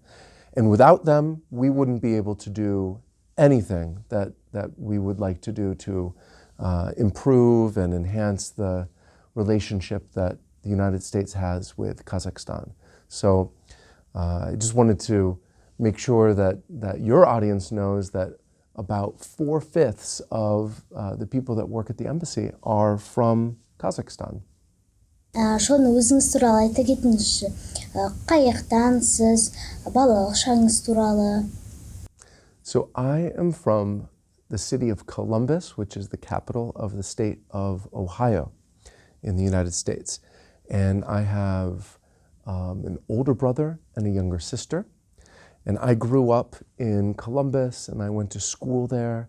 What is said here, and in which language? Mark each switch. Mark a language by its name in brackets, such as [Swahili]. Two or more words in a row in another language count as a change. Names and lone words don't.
[English] And without them, we wouldn't be able to do anything that we would like to do to improve and enhance the relationship that the United States has with Kazakhstan. So I just wanted to make sure that your audience knows that about 4/5 of the people that work at the embassy are from Kazakhstan. [Kazakh] Шон, өзіңіз туралы айта кетіңізші. Қай жақтансыз, балалық шағыңыз туралы? [English] So I am from the city of Columbus, which is the capital of the state of Ohio in the United States. And I have an older brother and a younger sister. And I grew up in Columbus and I went to school there.